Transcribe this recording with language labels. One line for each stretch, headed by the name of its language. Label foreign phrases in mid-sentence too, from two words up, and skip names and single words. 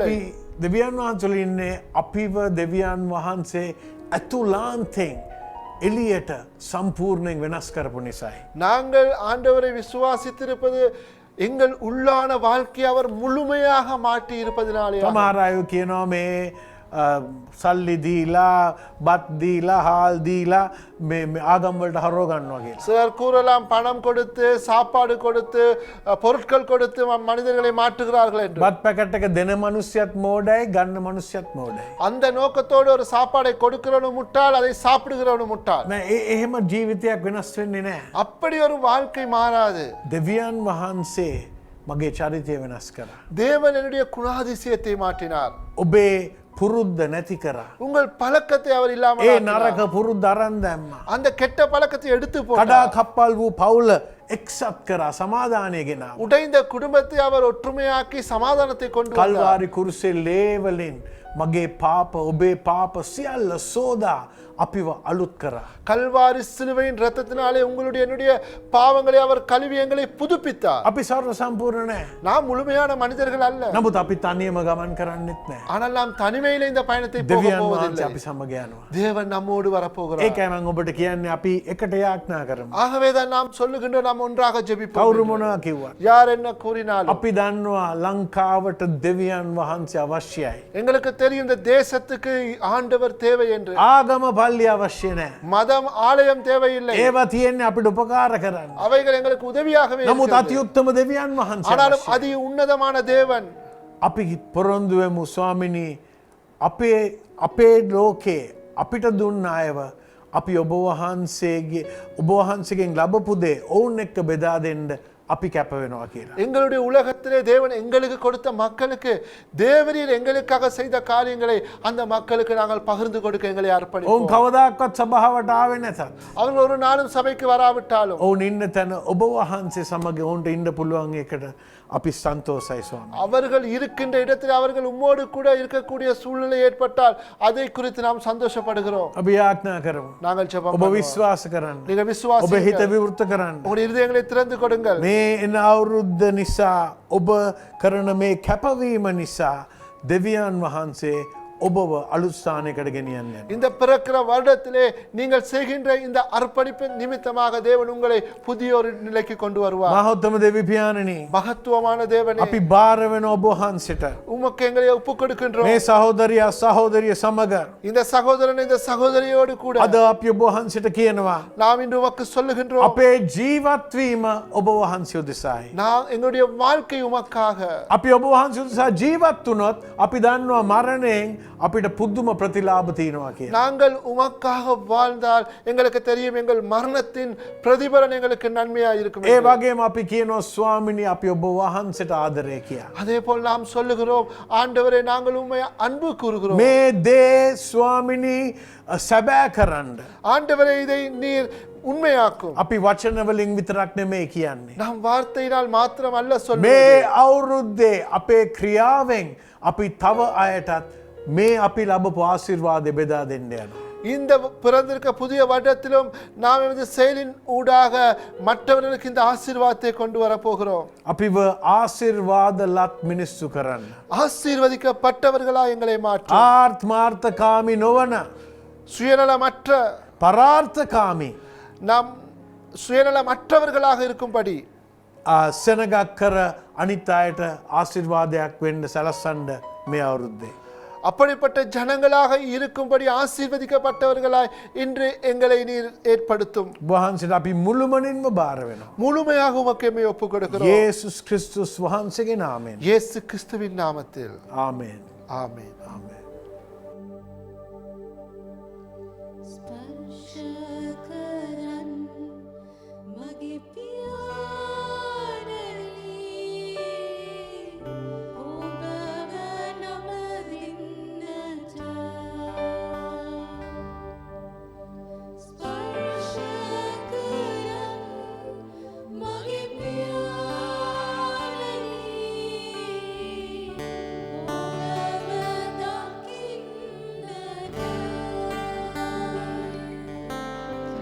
Sinhala: අපි දෙවියන් වහන්සේ තුල ඉන්නේ අපිව දෙවියන් වහන්සේ අතුලාන්තෙන් එළියට සම්පූර්ණයෙන් වෙනස් කරපු නිසායි.
Tamil: நாங்கள் ஆண்டவரை விசுவாசித்திருப்பது எங்கள் உள்ளான வாழ்க்கையை அவர் முழுமையாக மாற்றி இருப்பதினாலே.
Sinhala: සමහර අය කියනවා මේ සල්ලි දීලා බත් දීලා හාල් දීලා මේ ආගම් වලට හරව ගන්නවා කියලා.
Tamil: சிலர் கூறலாம் பணம் கொடுத்து சாப்பாடு கொடுத்து பொருட்கள் கொடுத்து மனிதர்களை மாற்றுகிறார்கள் என்று.
Sinhala: බත් පැකට් එක දෙන මිනිස්සුත් මෝඩයි ගන්න මිනිස්සුත් මෝඩයි.
Tamil: அந்த நோக்கத்தோடு ஒரு சாப்பாடை கொடுக்கிறவனும் முட்டாள், அதை சாப்பிடுகிறவனும் முட்டாள்.
Sinhala: නෑ එහෙම ජීවිතයක් වෙනස් වෙන්නේ නෑ.
Tamil: அப்படி ஒரு வாழ்க்கை மாறாது.
Sinhala: දෙවියන් වහන්සේ මගේ චරිතය වෙනස් කරා.
Tamil: தேவன் என்னுடைய குணாதிசயத்தை மாற்றினார்.
Sinhala: ඔබේ පුරුද්ද නැති කරා.
Tamil: உங்கள் பழக்கத்தை அவர் இல்லாமல்
Sinhala: ඒ
Tamil: ஆக்கினார்.
Sinhala: නරක පුරුද්ද අරන් දැම්මා.
Tamil: அந்த கெட்ட பழக்கத்தை எடுத்து
Sinhala: කඩා
Tamil: போட்டார்.
Sinhala: කප්පල් වූ පවුල එක්සත් කරා සමාදානය ගෙනාවා.
Tamil: உடைந்த குடும்பத்தை அவர் ஒற்றுமையாக்கி சமாதானத்தை கொண்டு வந்தார்.
Sinhala: කල්වාරි කුරුසේ ලේවලින් මගේ පාප ඔබේ පාප සියල්ල සෝදා අපිව අලුත් කරා.
Tamil: கல்வாரி சிலுவையின் ரத்தத்தினாலே உங்களுடைய என்னுடைய பாவங்களை அவர் கழுவி எங்களை புதுப்பித்தார்.
Sinhala: අපි සර්ව සම්පූර්ණ නෑ.
Tamil: நாம் முழுமையான மனிதர்கள் அல்ல.
Sinhala: නමුත් අපි තනියම ගමන් කරන්නෙත් නෑ.
Tamil: ஆனால் நாம் தனிமையில இந்த பயணத்தை போக
Sinhala: දෙවියන් වහන්සේ
Tamil: போவதில்லை.
Sinhala: අපි සමග යනවා.
Tamil: தேவன் நம்மோடு வரப்போகிறார்.
Sinhala: ඒකයි මම ඔබට කියන්නේ අපි එකට යාඥා කරමු.
Tamil: ஆகவேதான் நாம் சொல்லுகின்ற நாம் ஒன்றாக
Sinhala: කවුරු
Tamil: ஜெபிப்போம்.
Sinhala: මොනවා කිව්වත්
Tamil: யார் என்ன கூறினாலும்
Sinhala: අපි දන්නවා ලංකාවට දෙවියන් වහන්සේ අවශ්‍යයි.
Tamil: எங்களுக்கு தெரியும் இந்த தேசத்துக்கு ஆண்டவர் தேவை என்று.
Sinhala: ආගම පල්ලි අවශ්‍ය නෑ.
Tamil: மதம் ஆலயம் தேவையில்லை.
Sinhala: ඒවා තියෙන්නේ අපිට උපකාර කරන්න.
Tamil: அவைகள் எங்களுக்கு உதவியாகவே
Sinhala: නමුත්
Tamil: இருக்கிறது.
Sinhala: අතිඋත්තම දෙවියන් වහන්සේ
Tamil: ஆனாலும்
Sinhala: අවශ්‍යයි.
Tamil: அதி உன்னதமான தேவன்.
Sinhala: අපි පොරොන්දු වෙමු ස්වාමිනී අපේ ලෝකේ අපිට දුන්න අයව අපි ඔබ වහන්සේගෙන් ලබපු දේ ඔවුන් එක්ක බෙදා දෙන්න අපි කැප වෙනවා කියලා.
Tamil: எங்களுடைய உலகத்திலே தேவன் எங்களுக்கு கொடுத்த மக்களுக்கு தேவரீர் எங்களுக்காக செய்த காரியங்களை அந்த மக்களுக்கு நாங்கள் பகிர்ந்து கொடுக்க எங்களை
Sinhala: ඔවුන්
Tamil: அர்ப்பணிப்போம்.
Sinhala: කවදාකවත් සභාවට ආවේ නැතත්
Tamil: அவர்கள் ஒரு நாளும் சபைக்கு வராவிட்டாலும்
Sinhala: ඔවුන් ඉන්න තැන ඔබ වහන්සේ සමග ඔවුන්ට ඉන්න පුළුවන් එකට අපි සන්තෝසයි ස්වාමී.
Tamil: அவர்கள் இருக்கின்ற இடத்தில் அவர்கள் உம்மோடு கூட இருக்கக்கூடிய சூழ்நிலை ஏற்பட்டால் அதை குறித்து நாம் சந்தோஷப்படுகிறோம்.
Sinhala: අපි යාඥා කරමු.
Tamil: நாங்கள் ஜெபம்
Sinhala: ඔබ
Tamil: பண்ணுவோம்.
Sinhala: විශ්වාස කරන්න.
Tamil: நீங்க
Sinhala: ඔබ හිත
Tamil: விசுவாசியுங்கள்.
Sinhala: විවෘත කරන්න.
Tamil: உங்களுடைய இருதயங்களை திறந்து கொடுங்கள்.
Sinhala: මේ එන අවුරුද්ද නිසා ඔබ කරන මේ කැපවීම නිසා දෙවියන් වහන්සේ ඔබව අලුත් ස්ථානයකට ගෙනියන්න යනවා.
Tamil: இந்த பிறக்கிற வருடத்திலே நீங்கள் செய்கின்ற இந்த அர்ப்பணிப்பின் நிமித்தமாக தேவன் உங்களை புதிய ஒரு நிலைக்கு கொண்டு வருவார்.
Sinhala: මහෞත්තම දෙවි පියාණනි
Tamil: மகத்துவமான தேவனே,
Sinhala: අපි බාර වෙන ඔබ වහන්සේට
Tamil: உமக்கு எங்களை ஒப்புக் கொடுக்கின்றோம்.
Sinhala: මේ සහෝදරිය සමග
Tamil: இந்த சகோதரன் இந்த சகோதரியோடு கூட
Sinhala: අද අපි ඔබ වහන්සේට කියනවා
Tamil: நாம் இன்று உமக்கு சொல்லுகின்றோம்.
Sinhala: අපේ ජීවත් වීම ඔබ වහන්සේ උදෙසායි.
Tamil: நான் எங்களுடைய வாழ்க்கை உமக்காக.
Sinhala: අපි ඔබ වහන්සේ උදෙසා ජීවත් වුණොත් අපි දන්නවා මරණයෙන් අපිට පුදුම ප්‍රතිලාභ තියෙනවා කියලා.
Tamil: நாங்கள் உமக்காக வாழ்ந்தால் எங்களுக்கு தெரியும் எங்கள் மரணத்தின் பிரதிபலன் எங்களுக்கு நன்மையா இருக்கும்
Sinhala: ඒ
Tamil: என்று.
Sinhala: වගේම අපි කියනවා ස්වාමිනී අපි ඔබ වහන්සේට ආදරය කියලා.
Tamil: அதே போல் நாம் சொல்லுகிறோம் ஆண்டவரே நாங்கள் உம்மை அன்பு கூறுகிறோம்.
Sinhala: මේ දේ ස්වාමිනී සැබෑ කරන්න.
Tamil: ஆண்டவரே இதை நீர் உண்மையாக்கும்.
Sinhala: අපි වචන වලින් විතරක් නෙමෙයි කියන්නේ.
Tamil: நாம் வார்த்தையினால் மாத்திரம் அல்ல
Sinhala: මේ
Tamil: சொல்லுவது.
Sinhala: අවුරුද්දේ අපේ ක්‍රියාවෙන් අපි තව අයටත් මේ අපි ලබපු ආශිර්වාදය බෙදා දෙන්න යනවා.
Tamil: இந்த பிறந்திருக்க புதிய வருடத்திலும் நாம் எமது செயலின் ஊடாக மற்றவர்களுக்கு இந்த ஆசீர்வாதத்தை கொண்டு வர போகிறோம்.
Sinhala: අපිව ආශිර්වාද ලත් මිනිස්සු කරන්න.
Tamil: ஆசீர்வதிக்கப்பட்டவர்களா எங்களை மாற்றும்.
Sinhala: ආර්ථමාර්ථකාමී නොවන
Tamil: சுயநலமற்ற
Sinhala: පරාර්ථකාමී
Tamil: நாம் சுயநலமற்றவர்களாக இருக்கும்படி
Sinhala: සෙනගක් කර අනිත් අයට ආශිර්වාදයක් වෙන්න සලස්සන්න මේ අවුරුද්දේ.
Tamil: அப்படிப்பட்ட ஜனங்களாக இருக்கும்படி ஆசீர்வதிக்கப்பட்டவர்களாய் இன்று எங்களை நீர் ஏற்படுத்தும்.
Sinhala: වහන්සේට අපි මුළුමනින්ම බාර වෙනවා.
Tamil: முழுமையாக உமக்கு எம்மை ஒப்புக் கொடுக்கிறோம்.
Sinhala: යේසුස් ක්‍රිස්තුස් වහන්සේගේ නාමයෙන්.
Tamil: இயேசு கிறிஸ்துவின் நாமத்தில்
Sinhala: ආමේන්.
Tamil: ஆமென்.
Sinhala: ආමේන්. ස්පර්ශ කරන් මගේ පියාණනි ඔබව නමදින්නට ස්පර්ශ කරන් මගේ පියාණනි ඔබව දකින්නට